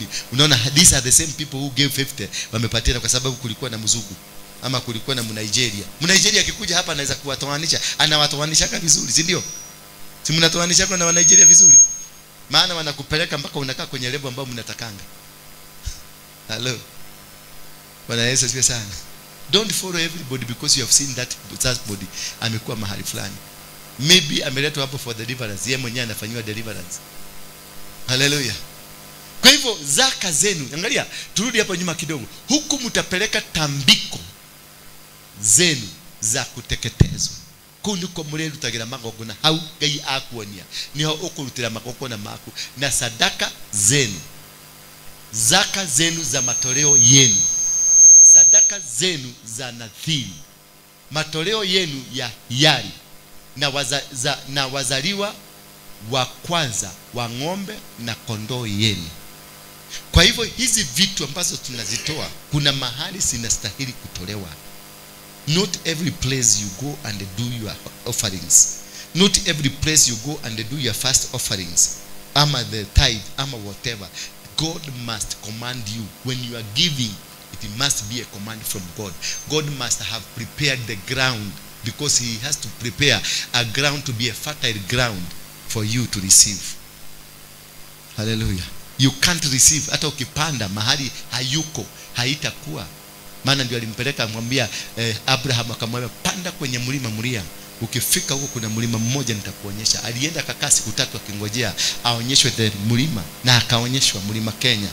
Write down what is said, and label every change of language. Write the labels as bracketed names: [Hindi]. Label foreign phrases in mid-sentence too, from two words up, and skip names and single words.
[Swahili] Unaona, [English] these are the same people who gave [Swahili] 50 wamepatia kwa sababu kulikuwa na mzungu ama kulikuwa na Mnigeria akikuja hapa anaweza kuwatoanisha, anawatoanisha vizuri, si ndio? Si mnatoanisha kwa na wa Nigeria vizuri, maana wanakupeleka mpaka unakaa kwenye level ambayo mnatakanga. Hello, Bwana Yesu asifiwe sana. [English] Don't follow everybody because you have seen that body [Swahili] amekuwa mahali fulani. Maybe ameletwa hapo [English] for deliverance, [Swahili] yeye mwenyewe anafanywa deliverance. Hallelujah. Kwa hivyo zaka zenu, angalia, turudi hapo nyuma kidogo. Huku mtapeleka tambiko zenu za kuteketezwa. [Kikuyu] Kunuko murelu tagira magogona hau Ngai akuonia. Niho ukurutira magogona maku na [Swahili] sadaka zenu. Zaka zenu za matoleo yenu. Sadaka zenu za nadhiri. Matoleo yenu ya hiari. Na wazaliwa wa kwanza wa ng'ombe na kondoo yenu. Kwa hivyo hizi vitu ambazo tunazitoa kuna mahali sinastahili kutolewa. [English] Not every place you go and do your offerings. Not every place you go and do your first offerings. Ama the tithe, ama whatever. God must command you. When you are giving, it must be a command from God. God must have prepared the ground, because he has to prepare a ground to be a fertile ground for you to receive. [Swahili] Hallelujah. [English] You can't receive [Swahili] hata ukipanda mahali hayuko, haitakuwa. Maana ndio alimpeleka amwambia Abraham, akamwambia panda kwenye mlima Moria, ukifika huko kuna mlima mmoja nitakuonyesha. Alienda kakaa siku 3 akingojea aonyeshwe the mlima, na akaonyeshwa mlima Kenya.